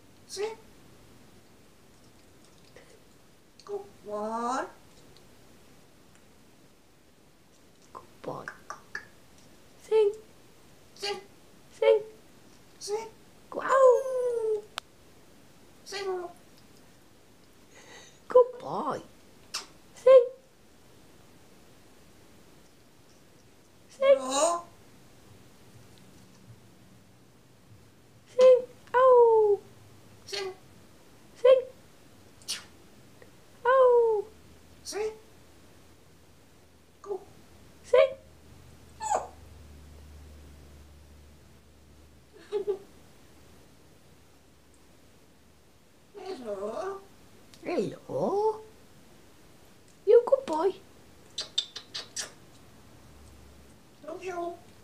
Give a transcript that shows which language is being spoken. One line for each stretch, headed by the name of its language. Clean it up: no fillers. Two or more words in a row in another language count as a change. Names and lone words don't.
English: Sit. Good boy. Good boy. Sing. Sing. Sing. Sing. Wow. Sing. Good boy. Sing. Sing. No. Sing. Oh. Sing. Sing. Oh. Sing. Go. Sing. Hello. Hello. You good boy. Love you.